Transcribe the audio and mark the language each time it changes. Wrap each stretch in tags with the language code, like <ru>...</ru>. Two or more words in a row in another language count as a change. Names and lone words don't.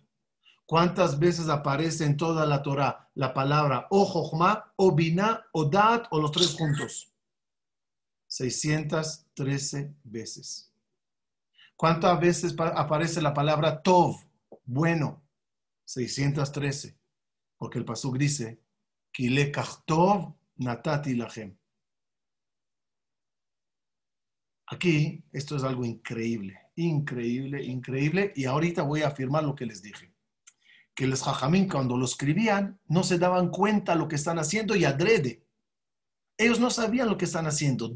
<es>¿Cuántas veces aparece en toda la Torah la palabra o Jochma, o Binah, o Daat, o los tres juntos? 613 veces. ¿Cuántas veces aparece la palabra Tov, bueno? 613. Porque el pasuk dice,</es> <he>כי לקח טוב נתתי לכם.</he> <es>Aquí, esto es algo increíble, increíble, increíble. Y ahorita voy a afirmar lo que les dije. Que los jajamín, cuando lo escribían, no se daban cuenta lo que están haciendo y adrede. Ellos no sabían lo que están haciendo.</es>